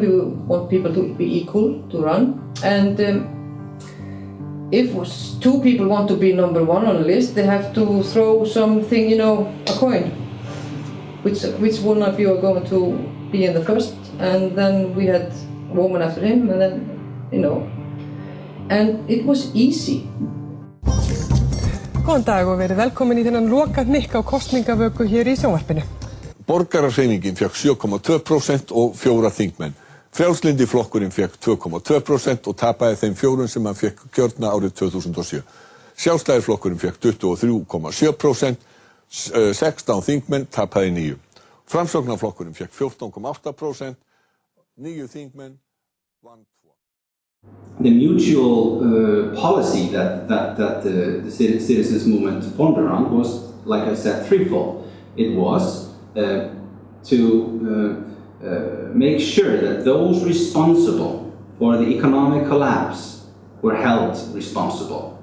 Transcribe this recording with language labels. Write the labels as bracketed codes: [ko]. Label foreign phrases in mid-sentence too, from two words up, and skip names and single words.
[en] We want people to be equal to run. And if two people want to be number one on a list, they have to throw something, a coin. Which one of you are going to be in the first? And then we had a woman after him, and then, and it was easy. [is] Góðan dag og verið velkomin í þennan lokahnykk á kosningavöku hér í sjónvarpinu. Borgarahreyfingin fékk 7,2% og 4 þingmenn. Frjálslyndi flokkurinn fékk 2,2% og tapaði þeim 4 sem hann fékk kjörna árið 2007. Sjálfstæðisflokkurinn fékk 23,7%, 16 þingmenn tapaði 9. Framsóknarflokkurinn fékk 14,8%, 9 þingmenn vann 2. [en] The mutual policy that the citizens movement formed around was, like I said, threefold. It was to make sure that those responsible for the economic collapse were held responsible.